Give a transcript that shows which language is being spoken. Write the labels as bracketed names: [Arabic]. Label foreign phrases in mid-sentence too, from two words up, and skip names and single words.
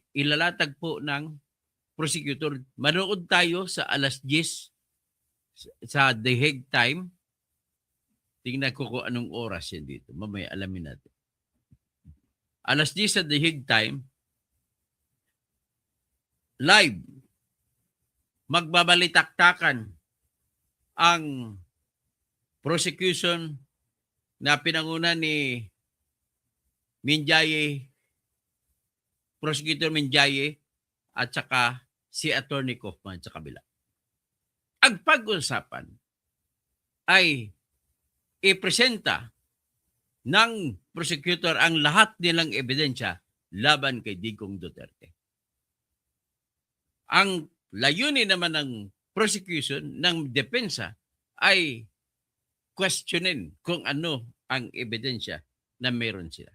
[Filipino] Ilalatag po ng prosecutor. Manood tayo sa alas 10 sa The Hague time. Tingnan ko kung anong oras yan dito. Mamaya alamin natin. Alas 10 sa The Hague time, live, magbabalitaktakan ang prosecution na pinanguna ni Minjaye, Prosecutor Minjaye at saka si Attorney Kaufman sa kabila. Ang pag-usapan ay ipresenta ng prosecutor ang lahat nilang ebidensya laban kay Digong Duterte. Ang layunin naman ng prosecution, ng depensa, ay questionin kung ano ang ebidensya na meron sila.